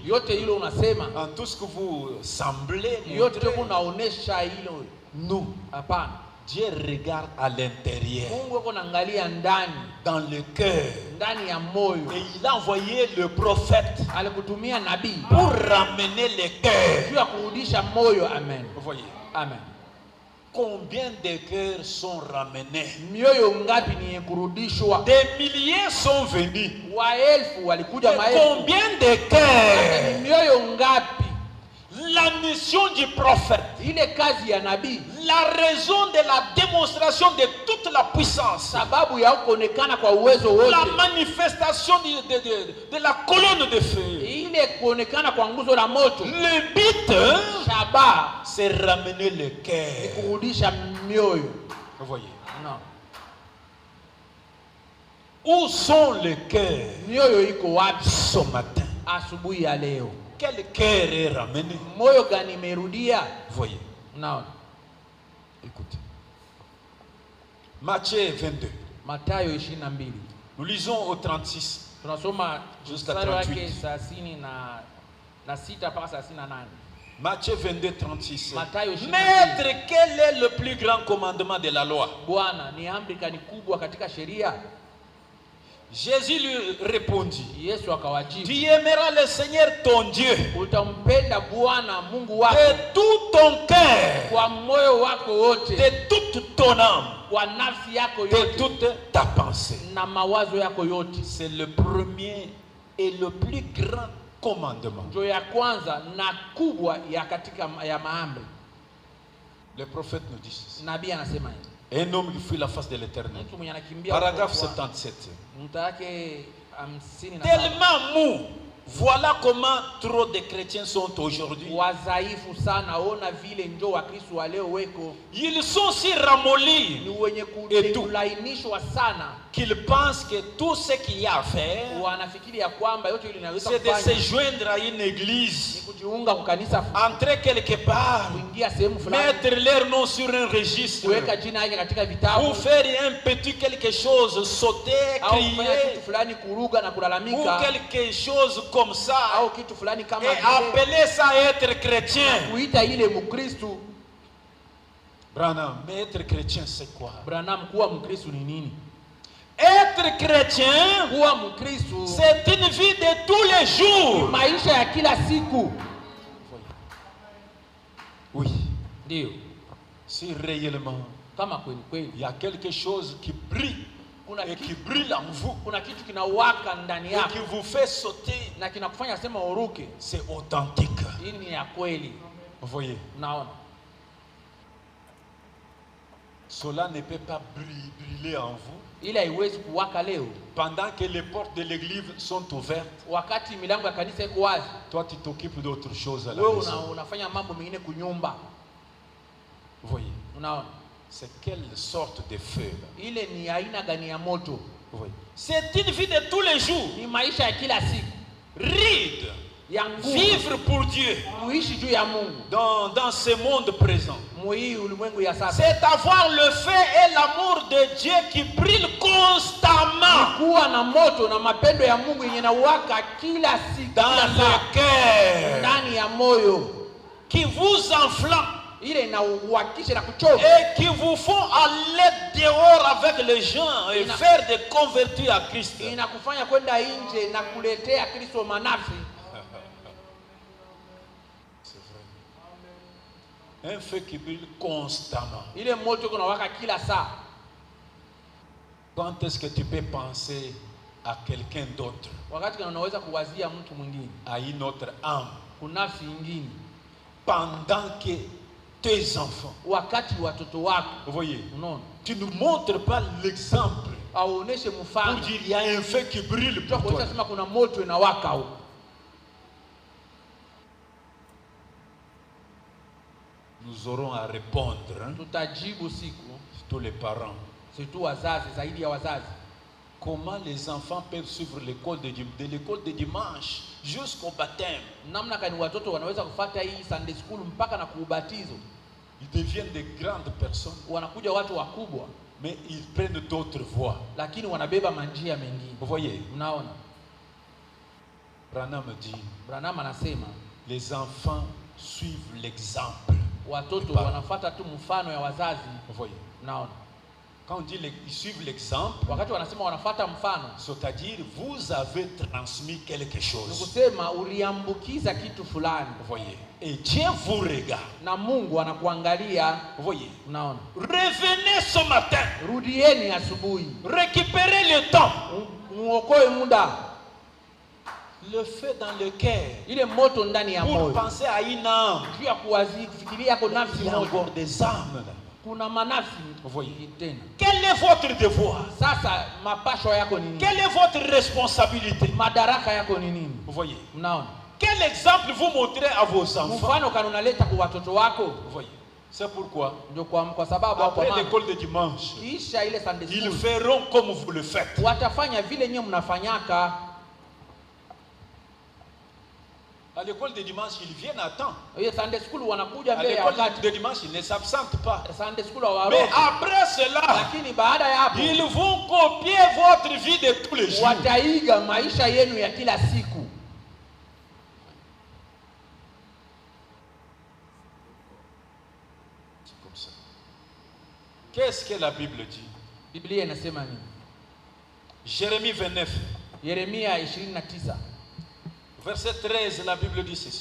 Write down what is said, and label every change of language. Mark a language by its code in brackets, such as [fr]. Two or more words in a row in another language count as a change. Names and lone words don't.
[sw] yote hilo unasema, [fr] en tout ce que vous semblez [sw] yote [fr] montrer, [sw] unaonesha hilo, [fr] nous, [sw] hapana. [fr] Dieu regarde à l'intérieur, [sw] Mungu yuko anaangalia ndani, [fr] dans le cœur. [sw] ndani ya moyo. [fr] Et il a envoyé le prophète [sw] Alikutumia nabii [fr] pour ramener les cœurs. [sw] juu ya kurudisha moyo. Amen. [fr] Vous voyez, Amen. combien de cœurs sont ramenés? [sw] Mioyo ngapi ni kurudishwa? [fr] Des milliers sont venus. [sw] Waelfu walikuja, [fr] Et [sw] maelfu. [fr] combien de [sw] Ni [fr] cœurs? [sw] mioyo ngapi? [fr] La mission du prophète, [sw] Ile kazi ya nabii, [fr] la raison de la démonstration de toute la puissance, [sw] sababu ya kuonekana kwa uwezo [fr] la [sw] wote, [fr] manifestation de la colonne de feu. [sw] ile kuonekana kwa nguzo la moto, [fr] Le but, [sw] shabaha [fr] c'est ramener le [sw] ni [fr] cœur. [sw] kurudisha mioyo. [fr] Vous voyez, No. où sont les cœurs [sw] Mioyo iko wapi [fr] ce matin? [sw] asubuhi ya leo? [fr] Quel cœur est ramené? [sw] Moyo gani imerudia? [fr] Vous voyez, [sw] Naona [fr] écoutez. Matthieu 22. [sw] Mathayo 22 [fr] Nous lisons au 36. [sw] tunasoma [fr] Jusqu'à [sw] mstari wake 38. 36 mpaka 38. [fr] Matthieu 22, 36. [sw] Mathayo 22. [fr] Maître, quel est le plus grand commandement de la loi? [sw] Bwana, ni amri gani kubwa katika sheria? [fr] Jésus lui répondit, [sw] Yesu akawajibu, [fr] tu aimeras le Seigneur ton Dieu [sw] utampenda Bwana Mungu wako [fr] de tout ton cœur, [sw] kwa moyo wako wote, [fr] de toute ton âme, [sw] kwa nafsi yako [fr] de [sw] yote, [fr] toute ta pensée. [sw] na mawazo yako yote. [fr] C'est le premier et le plus grand commandement. [sw] Ndio ya kwanza na kubwa ya katika ya maamri. [fr] Le prophète nous dit ceci. [sw] Nabii anasema hivi. [fr] Un homme qui fuit la face de l'Éternel. [sw] Mtu mwenye anakimbia [fr] Paragraphe [sw] uso wa Bwana. 77. Mtu yake 57. [fr] Tellement mou. Voilà comment trop de chrétiens sont aujourd'hui. [sw] Wadhaifu sana, ona vile ndio Wakristo wa leo weko. [fr] Ils sont si ramollis [sw] Ni wenye [fr] Et tout. [sw] kulainishwa sana. [fr] qu'ils pensent que tout ce qu'il y a à faire, [sw] Wanafikiri ya kwamba yote ile inaweza [fr] c'est de se [sw] kufanya [fr] joindre à une [sw] ni [fr] église, [sw] kujiunga kwa kanisa, [fr] entrer quelque part, [sw] kuingia sehemu fulani, [fr] mettre leur nom sur un registre, [sw] kuweka jina yake katika [fr] ou [sw] vitabu, [fr] faire un petit quelque chose, sauter, [sw] au kufanya [fr] crier, [sw] kitu fulani, kuruga na [fr] ou [sw] kulalamika, [fr] quelque chose comme ça, [sw] au kitu fulani kama [fr] et [sw] vile [fr] appeler ça être chrétien. [sw] kuita ile Mkristo. [fr] Branham, mais être chrétien c'est quoi? Branham, [sw] kuwa Mkristo ni nini? [fr] Être chrétien, [sw] Kuwa Mkristo [fr] c'est une vie de tous les jours. [sw] maisha ya kila siku. [fr] Oui, [sw] Ndio, [fr] si réellement [sw] kama kweli kweli [fr] il y a quelque chose qui brille [sw] kuna [fr] et qui [sw] kitu, [fr] brille en vous [sw] kuna kitu kinawaka ndani [fr] et [sw] yako [fr] qui vous fait sauter, [sw] na kinakufanya sema uruke, [fr] c'est authentique. [sw] hii ni ya kweli. [fr] Vous voyez, [sw] Naona [fr] cela ne peut pas briller en vous [sw] ile haiwezi kuwaka leo [fr] pendant que les portes de l'église sont ouvertes. [sw] wakati milango ya kanisa iko wazi. [fr] Toi, tu t'occupes d'autre chose à la [sw] Wewe [fr] maison. [sw] unafanya mambo mengine kunyumba. [fr] Vous voyez, [sw] Unaona [fr] c'est quelle sorte de feu là? [sw] ile ni aina gani ya moto? [fr] Vous voyez, c'est une vie de tous les jours. [sw] Ni maisha ya kila siku Ride, ya nguvu, [fr] vivre pour Dieu [sw] kuishi juu ya Mungu [fr] dans ce monde présent. [sw] muhii ulimwengu ya sasa, [fr] C'est avoir le feu et l'amour de Dieu qui brille constamment [sw] kuwa na moto na mapendo ya Mungu yenye nawaka kila siku, [fr] dans [sw] kila [fr] le [sw] saa, [fr] cœur, [sw] ndani ya moyo, [fr] qui vous enflamme [sw] ile inauhakisha na kuchoka [fr] et qui vous font aller dehors avec les gens et [sw] Ina- [fr] faire des convertis à Christ. [sw] inakufanya kwenda nje na kuletea Kristo manafsi. [fr] C'est vrai. Un feu qui brille constamment. [sw] Ile moto kunawaka kila saa. [fr] Quand est-ce que tu peux penser à quelqu'un d'autre, [sw] Wakati unaweza kuwazia mtu mwingine, [fr] à une autre âme, [sw] kunafsi nyingine, [fr] pendant que tes enfants, [sw] wakati watoto wako, [fr] vous voyez, [sw] unaona, [fr] tu ne montres pas l'exemple [sw] auoneshe [fr] pour [sw] mfano [fr] dire il y a un feu qui brille pour toi. [sw] kuonyesha sema kuna moto inawaka huko. [fr] Nous aurons à répondre, hein, [sw] Tutajibu siku, [fr] tous les parents. [sw] surtout wazazi, zaidi ya wazazi. [fr] Comment les enfants peuvent suivre l'école de l'école de dimanche jusqu'au baptême? [sw] Namna gani watoto wanaweza kufuata hii [en] Sunday school [sw] mpaka na kuubatizo? [fr] Ils deviennent de grandes personnes, [sw] Wanakuja watu wakubwa, [fr] mais ils prennent d'autres voies. [sw] lakini wanabeba manjia mengine. [fr] Vous voyez, [sw] Mnaona? [fr] Branham dit, [sw] Branham anasema [fr] les enfants suivent l'exemple. [sw] watoto wanafuata tu mfano ya wazazi. [fr] Vous voyez? [sw] Naona. [fr] Quand on dit ils suivent l'exemple, [sw] wakati wanasema wanafuata mfano, [fr] c'est-à-dire vous avez transmis quelque chose. [sw] Nikusema uliambukiza kitu fulani. [fr] Vous voyez? Et Dieu vous regarde. [sw] Na Mungu anakuangalia. [fr] Vous voyez? [sw] Unaona? [fr] Revenez ce matin. [sw] Rudieni asubuhi. [fr] Récupérez le temps. [sw] Muokoe muda. [fr] Le feu dans le cœur. [sw] Ile moto ndani ya moyo. [fr] Pour penser à une âme. [sw] Juu ya kufikiria kwa nafsi moja. [fr] Il y a encore des âmes là. [sw] Kuna manafsi. [fr] Vous voyez? [sw] Tena. [fr] Quel est votre devoir? [sw] Sasa mapasho yako ni nini? [fr] Quelle est votre responsabilité? [sw] Madaraka yako ni nini? [fr] Vous voyez? [sw] Mnaona? [fr] Quel exemple vous montrez à vos enfants? [sw] Mfano kanunaleta kwa watoto wako. [fr] Vous voyez? C'est pourquoi [sw] ndio kwa sababu [fr] après l'école de dimanche, [sw] kisha ile [en] Sunday school, [fr] ils feront comme vous le faites. [sw] Watafanya vile nyewe mnafanyaka. [fr] À l'école de dimanche, ils viennent à temps. [sw] Hiyo [en] Sunday school [sw] wanakuja mbele ya wakati. [fr] À l'école de dimanche, ils ne s'absentent pas. [en] Sunday school [sw] hawaroki. [fr] Mais après cela, [sw] lakini baada ya hapo, [fr] ils vont copier votre vie de tous les jours. [sw] Wataiga maisha yenu ya kila siku. [fr] C'est comme ça. Qu'est-ce que la Bible dit? [sw] Biblia inasema nini? [fr] Jérémie 29. [sw] Yeremia 29. [fr] Verset 13, la Bible dit ceci.